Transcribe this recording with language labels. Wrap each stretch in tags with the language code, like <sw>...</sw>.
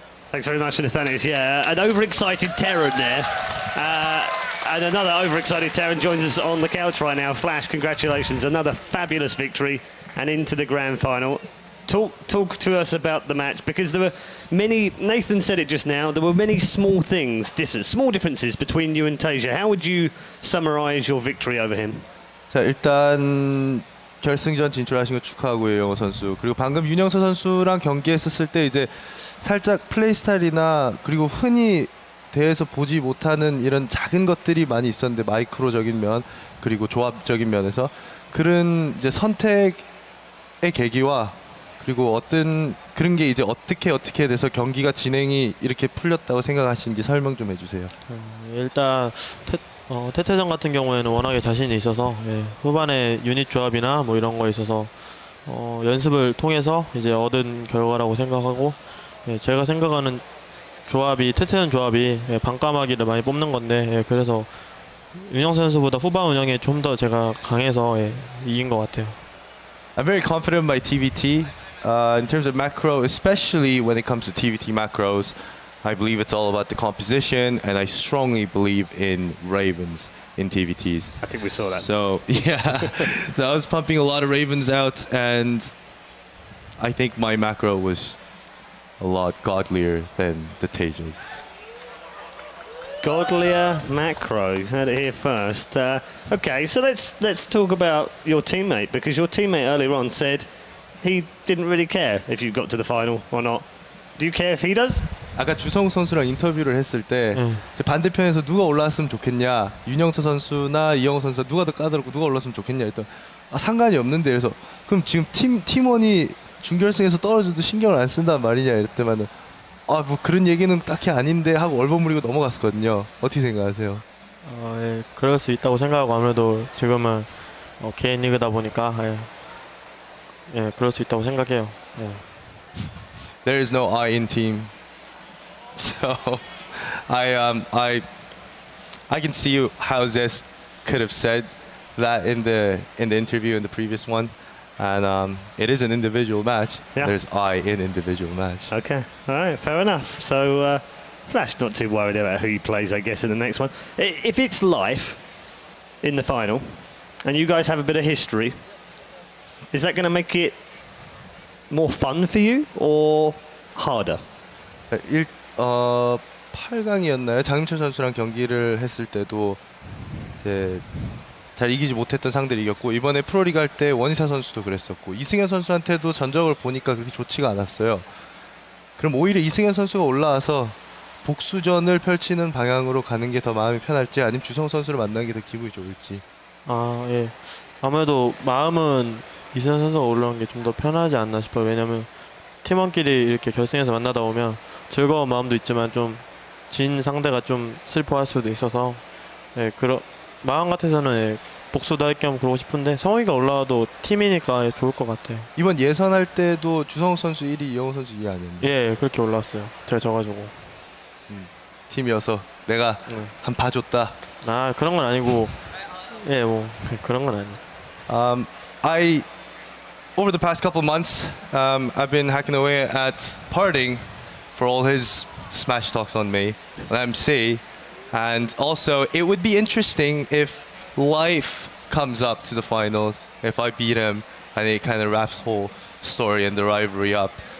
<en>Thanks very much, Nathanius. Yeah, an overexcited Terran there. And another overexcited Terran joins us on the couch right now. Flash, congratulations. Another fabulous victory and into the grand final. Talk to us about the match, because there were many, Nathan said it just now, there were many small things, small differences between you and Taeja. How would you summarize your victory over him?</en> <ko>자, 일단 결승전 진출하신 거 축하하고요, 영호 선수. 그리고 방금 윤영서 선수랑 경기했었을 때 이제 살짝 플레이 스타일이나 그리고 흔히 대회에서 보지 못하는 이런 작은 것들이 많이 있었는데, 마이크로적인 면 그리고 조합적인 면에서 그런 이제 선택의 계기와 그리고 어떤 그런 게 이제 어떻게 돼서 경기가 진행이 이렇게 풀렸다고 생각하시는지 설명 좀 해주세요. 일단 태태전 같은 경우에는 워낙에 자신이 있어서 후반에 유닛 조합이나 뭐 이런 거에 있어서 연습을 통해서 이제 얻은 결과라고 생각하고, 제가 생각하는 조합이 태태전 조합이 반까마귀를 많이 뽑는 건데, 그래서 윤영 선수보다 후반 운영에 좀 더 제가 강해서 이긴 것 같아요.</ko> <en>I'm very confident in my TvT. In terms of macro, especially when it comes to TvT macros, I believe it's all about the composition, and I strongly believe in Ravens in TvTs. I think we saw that. So, yeah. So I was pumping a lot of Ravens out, and I think my macro was a lot godlier than the Taeja's. Godlier macro, you heard it here first. Okay, so let's talk about your teammate, because your teammate earlier on said he didn't really care if you got to the final or not. Do you care if he does?</en> <ko>아까 주성우 선수랑 인터뷰를 했을 때 반대편에서 누가 올라왔으면 좋겠냐, 윤영서 선수나 이영호 선수 누가 더 까다롭고 누가 올라왔으면 좋겠냐 했더니 상관이 없는데, 그래서 그럼 지금 팀원이 준결승에서 떨어져도 신경을 안 쓴단 말이냐 이랬더니만은 뭐 그런 얘기는 딱히 아닌데 하고 얼버무리고 넘어갔었거든요. 어떻게 생각하세요? 그럴 수 있다고 생각하고, 아무래도 지금은 개인 리그다 보니까 그럴 수 있다고 생각해요.</ko> <en>There is no I in team, so I can see how Zest could have said that in the interview in the previous one. and it is an individual match. Yeah. There's I in individual match. Okay, all right, fair enough. So Flash not too worried about who he plays, I guess, in the next one. If it's life in the final, and you guys have a bit of history, is that going to make it more fun for you or harder?</en> <ko>8강이었나요? 장윤철 선수랑 경기를 했을 때도 이제 잘 이기지 못했던 상대를 이겼고, 이번에 프로리그 할 때 원희사 선수도 그랬었고, 이승현 선수한테도 전적을 보니까 그렇게 좋지가 않았어요. 그럼 오히려 이승현 선수가 올라와서 복수전을 펼치는 방향으로 가는 게 더 마음이 편할지, 아니면 주성 선수를 만나는 게 더 기분이 좋을지. 아, 예. 아무래도 마음은 이승현 선수가 올라오는 게 좀 더 편하지 않나 싶어요. 왜냐면 팀원끼리 이렇게 결승에서 만나다 보면 즐거운 마음도 있지만 좀 진 상대가 좀 슬퍼할 수도 있어서, 예, 마음 같아서는 예, 복수도 할 겸 그러고 싶은데 성훈이가 올라와도 팀이니까 예, 좋을 것 같아요. 이번 예선할 때도 주성욱 선수 1위, 이영호 선수 2위 아니었나요? 예, 그렇게 올라왔어요. 제가 져가지고. 팀이어서 내가 한 봐줬다. 아, 그런 건 아니고, 예, 뭐 그런 건 아니에요.</ko> <en>Over the past couple months, I've been hacking away at Parting for all his smash talks on me on MC, and also it would be interesting if Life comes up to the finals, if I beat him, and it kind of wraps the whole story and the rivalry up.</en>